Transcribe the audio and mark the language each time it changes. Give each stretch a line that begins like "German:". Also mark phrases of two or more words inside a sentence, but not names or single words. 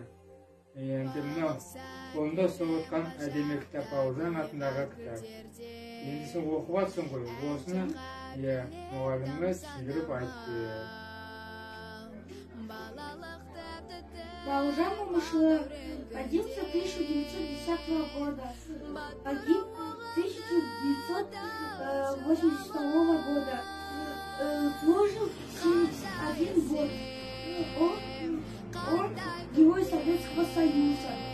Kazakh: Енді мынау қолында ұстап отқан әдемі кітап Бауыржан атындағы кітап. Енді сен оқып жатсың ғой, осыны мұғаліміміз түсіндіріп айтты.
Russian: Бауыржан Момышұлы родился 1910 года, погиб 1982 года, прожил 71 год. Он герой Советского Союза.